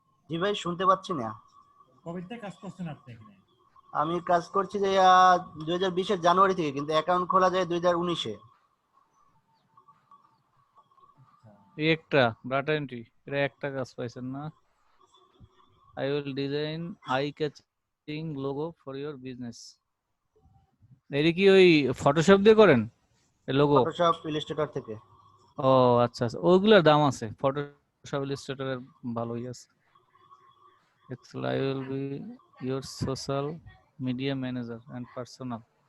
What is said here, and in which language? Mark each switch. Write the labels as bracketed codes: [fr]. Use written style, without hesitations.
[bn] জি ভাই শুনতে পাচ্ছি না। কবে থেকে কাজ করছেন আপনি এখানে? আমি কাজ করছি যে 2020 এর জানুয়ারি থেকে, কিন্তু অ্যাকাউন্ট খোলা যায় 2019 এ। এই একটা ডাটা এন্ট্রি, এটা একটা কাজ পাইছেন না? [en] I will design eye-catching logo for your business. [bn] এটা কি ওই ফটোশপ দিয়ে করেন এই লোগো? ফটোশপ ইলাস্ট্রেটর থেকে। ও আচ্ছা আচ্ছা, ওইগুলোর দাম আছে, ফটোশপ ইলাস্ট্রেটরের ভালোই আছে। [en] Excel, I will be your social media manager and personal.